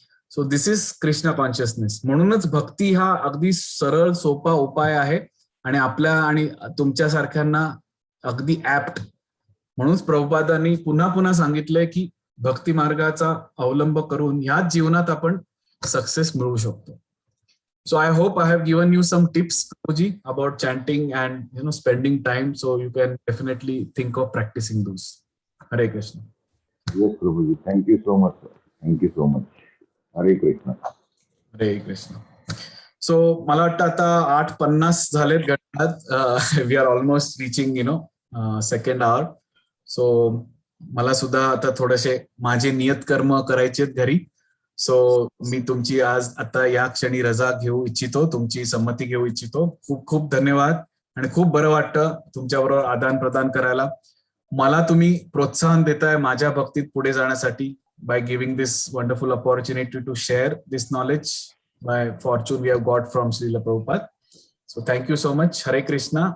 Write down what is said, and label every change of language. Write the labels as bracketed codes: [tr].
[en] So this is Krishna consciousness. [mr] म्हणूनच भक्ती हा अगदी सरळ सोपा उपाय आहे आणि आपल्या आणि तुमच्यासारख्यांना अगदी ऍप्ट. म्हणूनच प्रभुपादांनी पुन्हा पुन्हा सांगितलंय की भक्ती मार्गाचा अवलंब करून ह्याच जीवनात आपण सक्सेस मिळवू शकतो. [en] So I hope I have given you some tips, Prabhuji, about chanting and spending time. So you can definitely think of practicing those. Hare Krishna. Yes, Prabhuji. Thank you so much, sir. Thank you so much. Hare Krishna. Hare Krishna. [mr] So मला वाटतं आता 8:50 झालेत घड्याळात. [en] We are almost reaching second hour. [mr] So मला सुद्धा आता थोडेसे माझे नियतकर्म करायचे आहेत घरी. सो मी तुमची आज आता या क्षणी रजा घेऊ इच्छितो, तुमची संमती घेऊ इच्छितो. खूप खूप धन्यवाद आणि खूप बरं वाटतं तुमच्याबरोबर आदान प्रदान करायला. मला तुम्ही प्रोत्साहन देताय माझ्या भक्तीत पुढे जाण्यासाठी [en] By giving this wonderful opportunity to share this knowledge by fortune we have got from Shrila Prabhupada. So thank you so much. Hare Krishna.